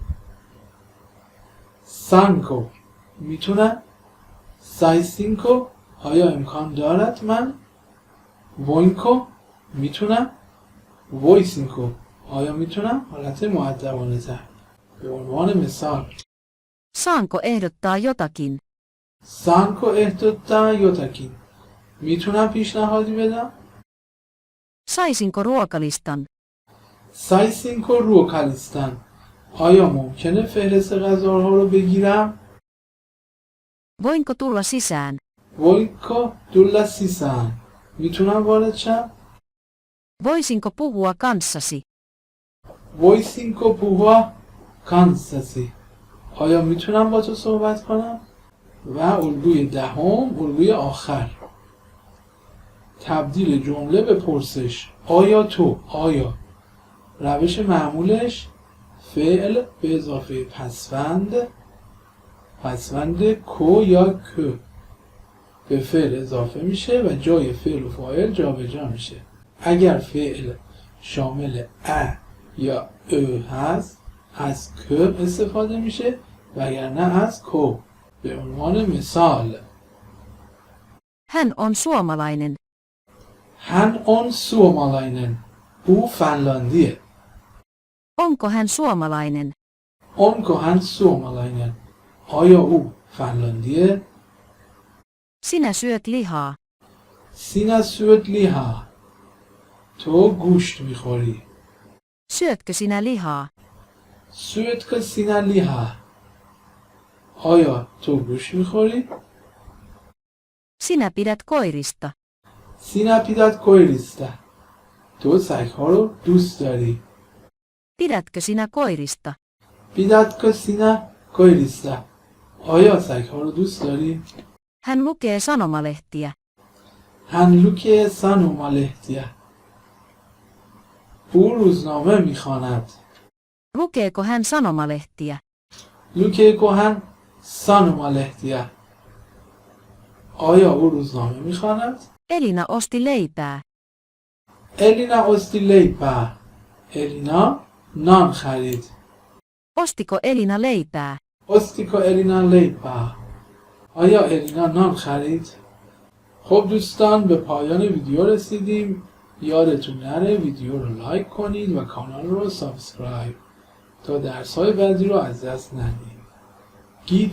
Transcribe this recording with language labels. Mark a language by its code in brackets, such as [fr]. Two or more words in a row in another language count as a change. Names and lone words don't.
[fa] سانکو میتونم، سایسینکو آیا امکان دارد من، وینکو میتونم، ویسینکو آیا میتونم حالت مؤدبانه تر. به عنوان مثال [fi] Saanko ehdottaa jotakin? saanko ehdottaa jotakin [fa] میتونم پیشنهادی بدم. [fi] Saisinko ruokalistan? saisinko ruokalistan [fa] آیا ممکنه فهرست غذاها رو بگیرم. [fi] Voinko tulla sisään? voinko tulla sisään [fa] میتونم وارد شم. [fi] Voisinko puhua kanssasi? voisinko puhua kanssasi [fa] آیا میتونم با تو صحبت کنم. و الگوی دهم، الگوی آخر، تبدیل جمله به پرسش. آیا تو، آیا. روش معمولش فعل به اضافه پسوند کو یا که به فعل اضافه میشه و جای فعل و فاعل جابجا میشه. اگر فعل شامل ا یا او هست از که استفاده میشه و اگر نه از کو. به عنوان مثال [fi] Hän on suomalainen. hän on suomalainen [fa] او فنلاندیه. [fi] Onko hän suomalainen? onko hän suomalainen [fa] آیا او فنلاندیه. [fi] Sinä syöt lihaa. sinä syöt lihaa [fa] تو گوشت میخوری. [fi] Syötkö sinä lihaa? syötkö sinä lihaa [fa] آیا تو گوشت میخوری. [fi] Sinä pidät koirista. sinä pidät koirista [fa] تو سگها رو دوست داری. [fi] Pidätkö sinä koirista? pidätkö sinä koirista [fa] آیا سگها رو دوست داری. [fi] Hän lukee sanomalehtiä. hän lukee sanomalehtiä [fa] او روزنامه میخواند. [fi] Lukeeko hän sanomalehtiä? lukeeko hän sanomalehtiä [fa] آیا او روزنامه میخواند. [fi] Elina osti leipää. Elina osti leipää [fa] الینا نان خرید. [fi] Ostiko Elina leipää? ostiko Elina leipää [fa] آیا الینا نان خرید. خب دوستان به پایان ویدیو رسیدیم. یادتون نره ویدیو رو لایک کنید و کانال رو سابسکرایب تا درس‌های بعدی رو از دست ندید.